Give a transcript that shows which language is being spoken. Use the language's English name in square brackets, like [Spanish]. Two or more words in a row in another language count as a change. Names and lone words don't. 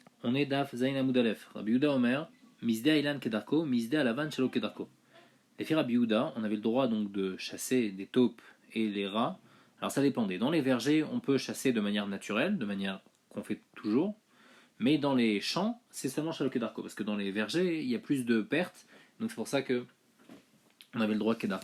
[Hebrew] On est דף זין עמוד אלף. רבי יהודה אומר, משדה אילן כדרכו, משדה לבן שלא כדרכו. [French] Les filles Rabbi Yehuda, on avait le droit donc de chasser des taupes et les rats. Alors ça dépendait. Dans les vergers, on peut chasser de manière naturelle, de manière qu'on fait toujours. Mais dans les champs, c'est seulement [Hebrew] שלא כדרכו. [French] Parce que dans les vergers, il y a plus de pertes. Donc c'est pour ça que on avait le droit Kedarko.